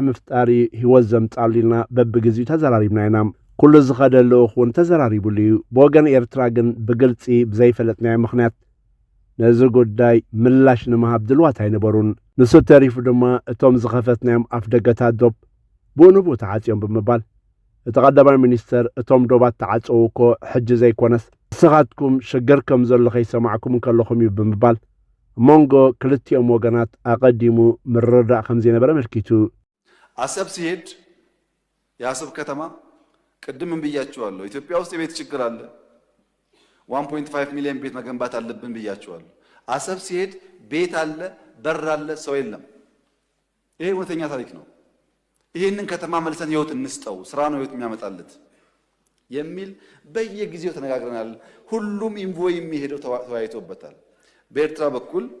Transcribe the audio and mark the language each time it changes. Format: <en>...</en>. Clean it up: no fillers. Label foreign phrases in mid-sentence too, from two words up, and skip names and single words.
<ti>ምፍጣሪ ህይወት ዘምጻሉ ኢልና በብግዚኡ ተዘራሪብና ኢና ኩሉ ዝኸደሉ እውን ተዘራሪቡሉ እዩ በወገን ኤርትራ ግን ብግልጺ ብዘይፈለጥናዮ ምኽንያት ነዚ ጉዳይ ምላሽ ንምሃብ ድልዋት ኣይነበሩን ንሱ ተሪፉ ድማ እቶም ዝኸፈትናዮም ኣፍ ደገታት ዶብ ብንቡ ተዓጽዮም ብምባል እቲ ቀዳማይ ሚኒስተር እቶም ዶባት ተዓጽው እኮ ሕጂ ዘይኮነስ ንስኻትኩም ሽግር ከም ዘሎ ከይሰማዕኩም ከለኹም እዩ ብምባል ሞንጎ ክልቲኦም ወገናት አቀዲሙ ምርዳእ ከም ዘይነበረ መልኪቱ</ti> <am>አሰብ ሲሄድ የአሰብ ከተማ ቅድም ብያችኋለሁ ኢትዮጵያ ውስጥ የቤት ችግር አለ 1.5 ሚሊዮን ቤት መገንባት አለብን ብያችኋለሁ አሰብ ሲሄድ ቤት አለ በር አለ ሰው የለም ይሄ እውነተኛ ታሪክ ነው ይሄንን ከተማ መልሰን ህይወት እንስጠው ስራ ነው ህይወት የሚያመጣለት የሚል በየጊዜው ተነጋግረናል ሁሉም ኢንቮይ የሚሄደው ተወያይቶበታል በኤርትራ በኩል</am>